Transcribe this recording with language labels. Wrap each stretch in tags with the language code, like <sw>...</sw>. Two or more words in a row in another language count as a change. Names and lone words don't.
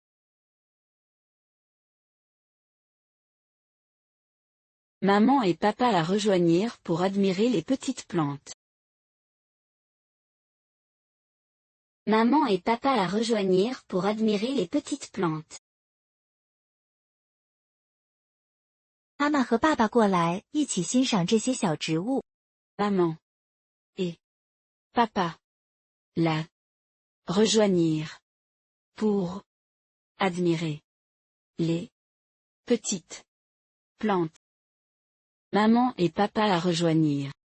<fr>Maman et papa la rejoignirent pour admirer les petites plantes. Maman et papa la rejoignirent pour admirer les petites plantes.</fr> <zh>妈妈和爸爸过来，一起欣赏这些小植物。</zh> <fr>Maman et papa la rejoignirent pour admirer les petites plantes. Maman et papa la rejoignirent.</fr>